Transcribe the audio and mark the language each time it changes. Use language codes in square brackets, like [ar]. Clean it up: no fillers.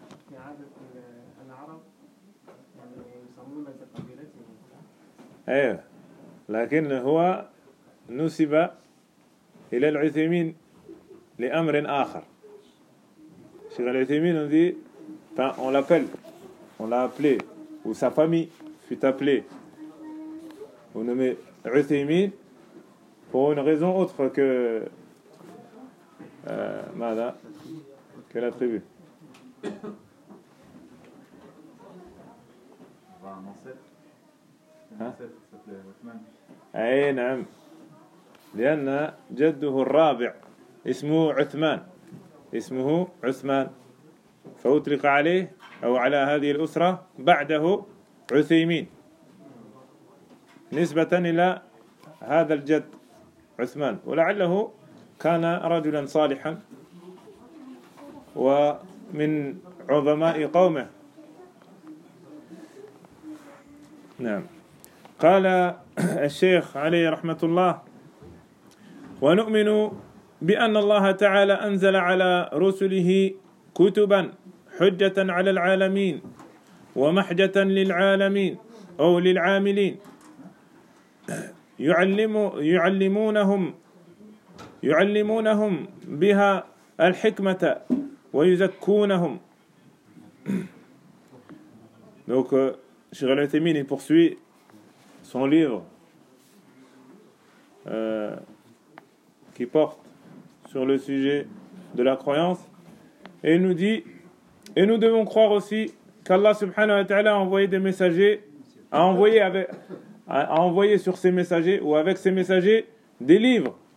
[ar] في عادة العرب يسمون قبيلتهم، ايوه، لكن هو نسب الى العثيمين لامر اخر. شيخ العثيمين دي [fr] on l'appelle on l'a appelé ou sa famille fut appelé ou nommé Uthaymeen pour une raison autre que Mada, que la tribu. Un Un ancêtre s'appelait Uthman. Oui, oui. Parce que son père, c'est Uthman. C'est Uthman. Il a été appelé à lui ou à cette famille après lui. [ar] عثيمين نسبة إلى هذا الجد عثمان، ولعله كان رجلا صالحا ومن عظماء قومه. نعم. قال الشيخ عليه رحمة الله: ونؤمن بأن الله تعالى أنزل على رسله كتبا حجة على العالمين ومحجة للعالمين أو للعاملين، يعلمونهم بها الحكمة ويزكونهم. [fr] Donc Cheikh Al-Uthaymeen il poursuit son livre qui porte sur le sujet de la croyance et nous dit: et nous devons croire aussi qu'Allah subhanahu wa ta'ala a envoyé des messagers, a envoyé sur ses messagers ou avec ses messagers des livres,